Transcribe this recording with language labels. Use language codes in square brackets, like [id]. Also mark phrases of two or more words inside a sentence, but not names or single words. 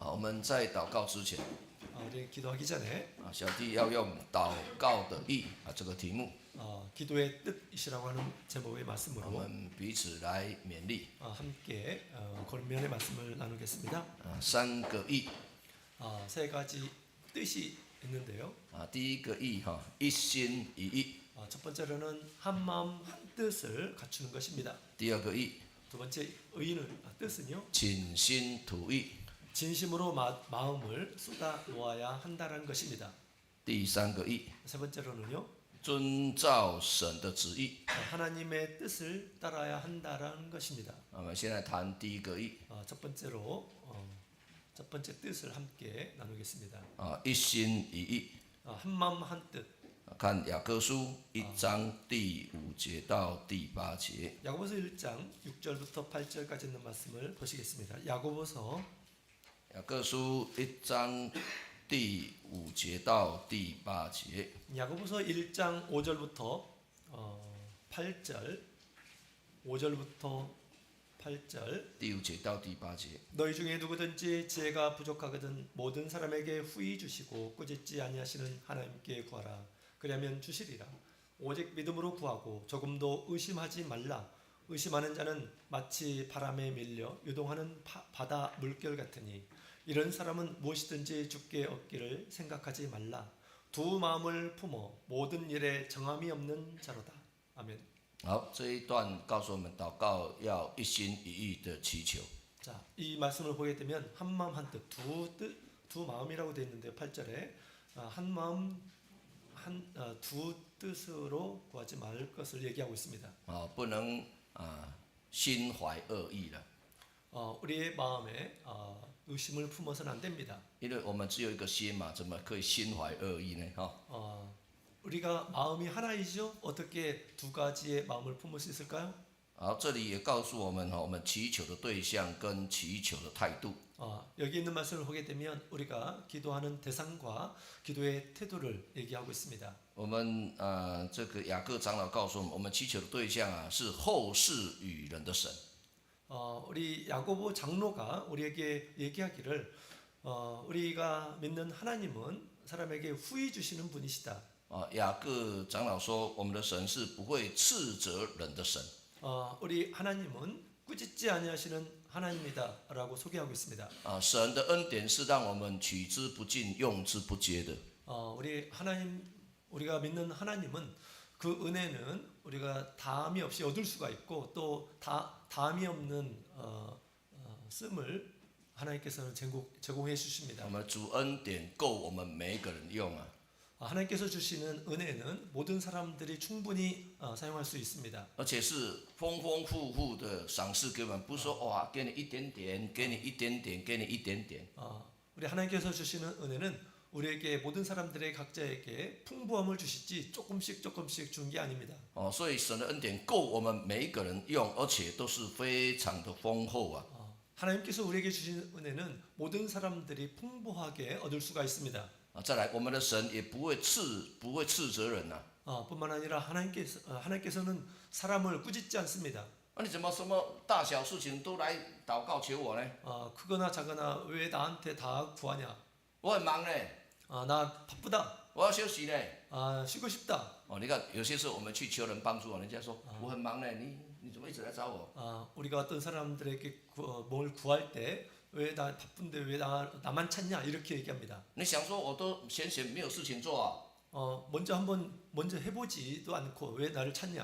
[zh] 们在祷告之前， [ko] 우리 기도하기 전에 [zh] 小弟要用祷告的意这个题目， [ko] 기도의 뜻이라고 하는 제목의 [zh] 我 [ko] 말씀으로 [zh] 们彼此来勉励。 [ko] 함께 권면의 말씀을 나누겠습니다. [zh] 三个意， [ko] 세 가지 뜻이 있는데요. [zh] 第一个意一心一意。 [ko] 첫 번째로는 한 마음 한 뜻을 갖추는 것입니다. [zh] 第二个意， [ko] 두 번째 뜻은요. [zh] 倾心吐意。 [ko] 진심으로 마음을 쏟아 놓아야 한다는 것입니다. [zh] 第三个意， [ko] 세 번째로는요. [zh] 遵照神的旨意。 [ko] 하나님의 뜻을 따라야 한다는 것입니다. [zh] 我们现在谈第一个意， [ko] 첫 번째 뜻을 함께 나누겠습니다. [zh] 一心一意。 [ko] 한 마음 한 뜻. [zh] 看雅各书1章第5节到第8节。 [ko] 야고보서 1장 6절부터 8절까지 있는 말씀을 보시겠습니다. 야고보서 [zh] 雅各书1章第5节到第8节。 [ko] 야고보서 1장 5절부터 8절 5절부터 8절 [zh] 第5节到第8节。 [ko] 너희 중에 누구든지 지혜가 부족하거든 모든 사람에게 후히 주시고 꾸짖지 아니하시는 하나님께 구하라. 그리하면 주시리라. 오직 믿음으로 구하고 조금도 의심하지 말라. 의심하는 자는 마치 바람에 밀려 유동하는 바다 물결 같으니 이런 사람은 무엇이든지 주께 얻기를 생각하지 말라. 두 마음을 품어 모든 일에 정함이 없는 자로다. 아멘. [zh] 好，这一段告诉我们祷告要一心一意的祈求。 [ko] 자, 이 말씀을 보게 되면 한 마음 한 뜻, 두 마음이라고 되어 있는데요. 8절에 한 마음 두 뜻으로 구하지 말 것을 얘기하고 있습니다. [zh] 不能心怀恶意了， [ko] 우리의 마음에 의심을 품어서는 안 됩니다. [zh] 因为我们只有一个心嘛，怎么可以心怀恶意呢？ [ko] 우리가 마음이 하나이죠. 어떻게 두 가지의 마음을 품을 수 있을까요? [zh] 好，这里也告诉我们我们祈求的对象跟祈求的态度。 [ko] 여기 있는 말씀을 보게 되면 우리가 기도하는 대상과 기도의 태도를 얘기하고 있습니다. [zh] 我们这个雅各长老告诉我们，我们祈求的对象是后世与人的神。 [ko] 우리 야고보 장로가 우리에게 얘기하기를 우리가 믿는 하나님은 사람에게 후히 주시는 분이시다. [zh] 雅各长老说，我们的神是不会斥责人的神。 [ko] 우리 하나님은 꾸짖지 아니하시는 하나님이다라고 소개하고 있습니다. [zh] 神的恩典是让我们取之不尽、用之不竭的。 [ko] 우리가 믿는 하나님은 그 은혜는 우리가 다함이 없이 얻을 수가 있고 또 다함이 없는 씀을 하나님께서는 제공해 주십니다. [zh] 我们主恩典够我们每一个人用啊。 [ko] 하나님께서 주시는 은혜는 모든 사람들이 충분히 사용할 수 있습니다. [zh] 而且是丰丰富富的赏赐给我们，不是说哇，给你一点点，给你一点点，给你一点点。 [ko] 우리 하나님께서 주시는 은혜는 우리에게 모든 사람들의 각자에게 풍부함을 주시지 조금씩 준 게 아닙니다. [zh] 所以神的恩典够我们每一个人用，而且都是非常的丰厚啊。 [ko] 하나님께서 우리에게 주신 은혜는 모든 사람들이 풍부하게 얻을 수가 있습니다. [zh] 再来，我们的神也不会斥责人呐。 [ko] 뿐만 아니라 하나님께서는 사람을 꾸짖지 않습니다. [zh] 你怎么什么大小事情都来祷告求我呢？ [ko] 크거나 작거나 왜 나한테 다 구하냐? [zh] 我很忙呢， [ko] 나 바쁘다. [zh] 我要休息呢。 [ko] 쉬고 싶다. [zh] 你看有些时候我们去求人帮助，人家说我很忙呢，你怎么一直来找我？ [ko] 우리가 어떤 사람들에게 뭘 구할 때 왜 나 바쁜데 왜 나만 찾냐 이렇게 얘기합니다. [zh] 你想说我都闲没有事情做啊？ [ko] 먼저 해보지도 않고 왜 나를 찾냐?